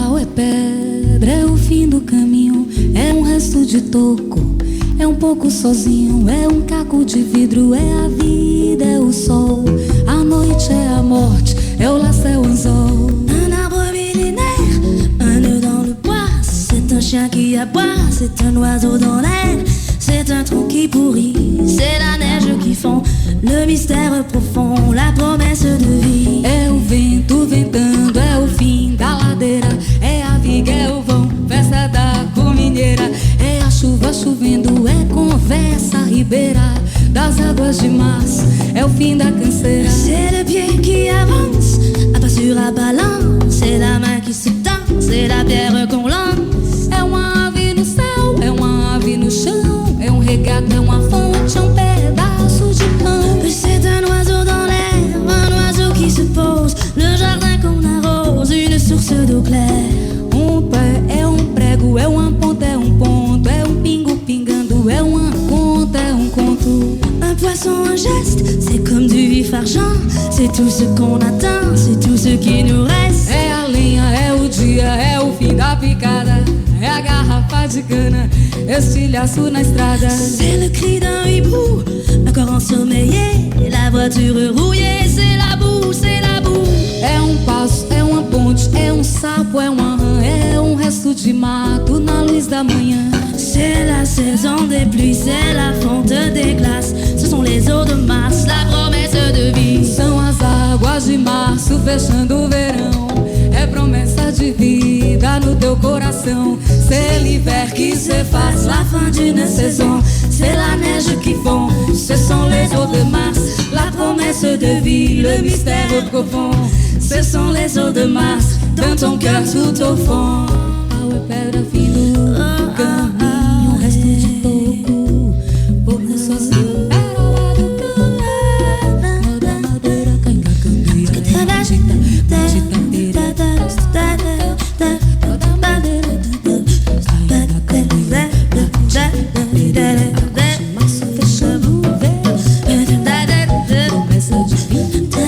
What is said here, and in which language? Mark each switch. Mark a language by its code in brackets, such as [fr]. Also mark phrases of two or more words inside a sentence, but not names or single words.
[pt] pedra, é o fim do caminho, é um resto de toco, é um pouco sozinho, é um caco de vidro, é a vida, é o sol, a noite é a morte, é o laço, é o anzol. [fr] Un arbre millénaire, un nœud dans le bois, c'est un chien qui aboie, c'est un oiseau dans l'air, c'est un tronc qui pourrit, c'est la neige qui fond, le mystère profond, la promesse de vie. [pt] É o vento ventando, é o fim da ladeira, é a viga, é o vão, festa da cominheira, é a chuva chovendo, é conversa ribeira das águas de março, é o fim da canseira. [fr] C'est le pied qui avance, à pas sur la balance, c'est la main qui se tend, c'est la pierre qu'on lance. [pt] É uma ave no céu, é uma ave no chão, é um regato, é uma fonte, é um pedaço de pão. [fr] C'est un oiseau dans l'air, un oiseau qui se pose, le jardin qu'on arrose, une source d'eau claire. [pt] Um pé é um prego, é uma ponta, é um ponto, é um pingo pingando, é uma conta, é um conto. [fr] Un poisson, un geste, c'est comme du vif argent, c'est tout ce qu'on attend, c'est tout ce qui nous reste. [pt] É a lenha, é o dia, é o fim da picada, é a garrafa de cana, estilhaço na estrada. [fr] C'est le cri d'un hibou, un corps ensommeillé, la voiture rouillée, c'est la boue, c'est la boue. [pt] É um passo, é uma ponte, é um sapo, é uma rã, é um resto de mato na luz da manhã. [fr] C'est la saison des pluies, c'est la fonte des glaces, ce sont les eaux de mars, la promesse de vie. [pt] São as águas de março fechando o verão, é promessa de vida no teu coração. [fr] C'est l'hiver qui s'efface, la fin d'une saison, c'est la neige qui fond, ce sont les eaux de mars, la promesse de vie, le mystère profond. Ce sont les eaux de mars, dans ton cœur tout au fond. [pt] Pau e pedra, fim do caminho, resto de toco, pouco sozinho, era o lado do nó da madeira, canga, candeia, agita, agitadeira, nó da madeira, sai da candeia, agitadeira, agosto, março, fechando o verão, promessa de vida.